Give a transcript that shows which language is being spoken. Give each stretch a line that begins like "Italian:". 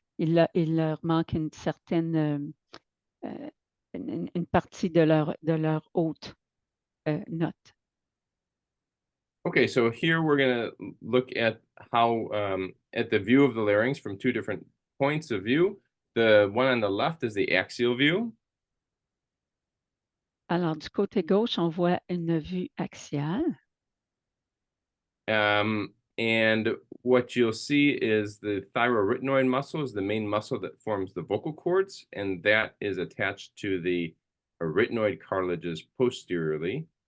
French: Il leur manque une certaine une partie de leur haute note.
English: Okay, so here we're going to look at how at the view of the larynx from two different points of view. The one on the left is the axial view.
French: Alors, du côté gauche, on voit une vue axiale.
English: And what you'll see is the thyroarytenoid muscle is the main muscle that forms the vocal cords, and that is attached to the arytenoid cartilages posteriorly.